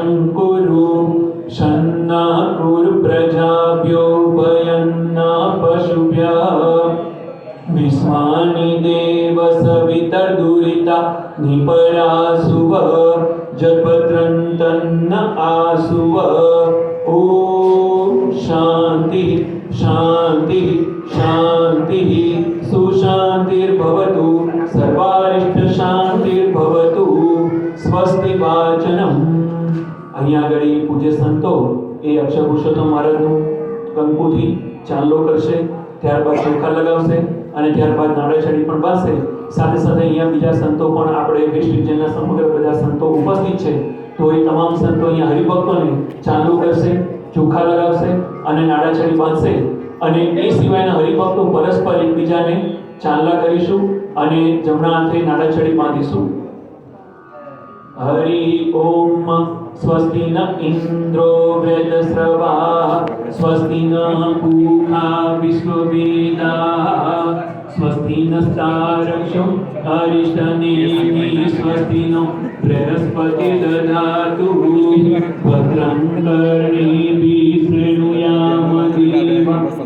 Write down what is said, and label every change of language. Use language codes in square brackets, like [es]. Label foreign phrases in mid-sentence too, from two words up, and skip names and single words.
[sa] कुरु शन्ना कुरु प्रजाभ्यो भयन्ना पशुभ्यः विश्वानि देव सवितर्दुरिता निपरासुव जपत्रन्तन्न आसुव ॐ शान्ति शान्ति शान्तिः सुशान्तिर्भवतु सर्वारिष्ट शान्तिर्भवतु स्वस्ति वाचनम्। [gu] અહીંયા આગળ પૂજ્ય સંતો એ અક્ષર પુરુષોત્તમ મહારાજનું કંકુથી ચાંદલો કરશે, ત્યારબાદ ચોખા લગાવશે અને ત્યારબાદ નાળાચડી પણ બાંધશે। સાથે સાથે અહીંયા બીજા સંતો પણ આપણે [en] west regionના [gu] સમગ્ર બધા સંતો ઉપસ્થિત છે, તો એ તમામ સંતો અહીંયા હરિભક્તોને ચાંદલો કરશે, ચોખા લગાવશે અને નાળાચડી બાંધશે। અને એ સિવાયના હરિભક્તો પરસ્પર એકબીજાને ચાંદલા કરીશું અને જમણા હાથે નાળાચડી બાંધીશું। [sa] हरि ओम स्वस्ति न इंद्रो वृद्धस्रवाः स्वस्ति न पूषा विश्ववेदाः स्वस्ति नस्तारक्षो अरिष्टनेमिः स्वस्ति नो बृहस्पतिर्दधातु भद्रं कर्णेभिः शृणुयाम देवा